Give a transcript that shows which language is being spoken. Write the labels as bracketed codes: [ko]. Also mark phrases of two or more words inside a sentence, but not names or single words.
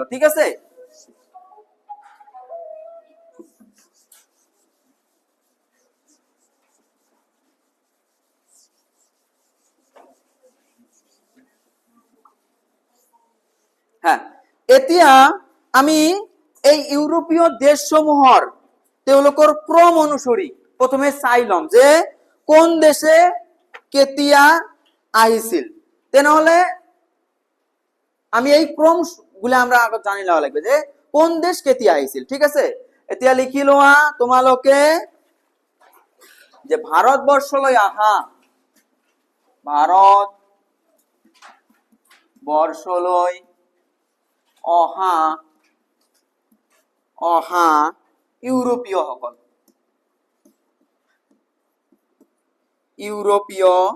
[as] ঠিক আছে, হ্যাঁ। এতিয়া আমি এই ইউৰোপীয় দেশসমূহৰ তেওঁলোকৰ ক্ৰম অনুসৰি প্ৰথমে চাই লম যে কোন দেশে কেতিয়া আহিছিল। তেনেহলে আমি এই ক্ৰম গুলো [bn] আমরা আগত জানি লওয়া লাগবে [as] যে কোন দেশ কেতিয়া আহিছিল। ঠিক আছে, এতিয়া লিখি লোৱা তোমালোকে যে ভাৰতবৰ্ষলৈ আহা, ভাৰত বৰ্ষলৈ অহা অহা ইউৰোপীয় সকল, ইউৰোপীয়